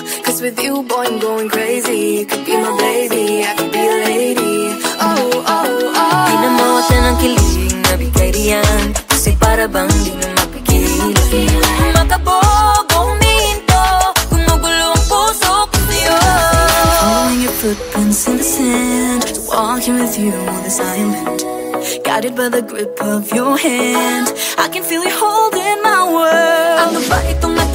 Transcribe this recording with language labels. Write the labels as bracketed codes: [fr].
[en] Cause with you, boy, I'm going crazy. You could be my baby, I could be a lady. Oh, oh, oh. [tl] Di na mawatan ang kilig na bigay diyan, kasi para bang di na mapigil. Makabog o huminto, gumugulo ang puso ko sa'yo. [en] Following your footprints in the sand, walking with you on this island, guided by the grip of your hand. I can feel you holding my world. [tl] Ano ba itong